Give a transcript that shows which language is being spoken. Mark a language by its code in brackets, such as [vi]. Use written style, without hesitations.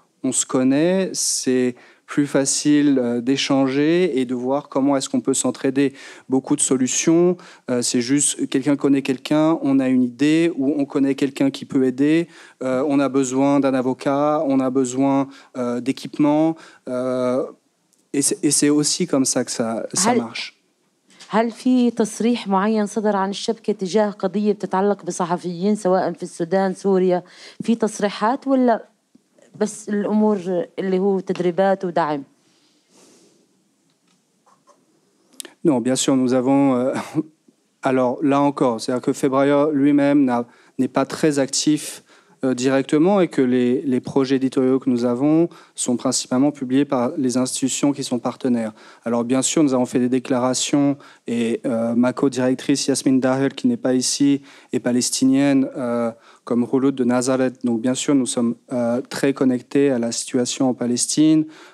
[fr] On se connaît, c'est plus facile d'échanger et de voir comment est-ce qu'on peut s'entraider. Beaucoup de solutions, c'est juste quelqu'un connaît quelqu'un, on a une idée, ou on connaît quelqu'un qui peut aider, on a besoin d'un avocat, on a besoin d'équipement, et c'est aussi comme ça que ça marche. [ar] هل في تصريح معين صدر عن الشبكة تجاه قضية بتتعلق بصحفيين سواء في السودان، سوريا، في تصريحات ولا بس الأمور اللي هو تدريبات ودعم؟ [fr] Non, bien sûr, nous avons... alors, là encore, c'est-à-dire que Febrayer lui-même n'est pas très actif directement, et que les projets éditoriaux que nous avons sont principalement publiés par les institutions qui sont partenaires. Alors, bien sûr, nous avons fait des déclarations, et ma co-directrice Yasmine Dahel, qui n'est pas ici, est palestinienne, comme Rouloud de Nazareth. Donc, bien sûr, nous sommes très connectés à la situation en Palestine.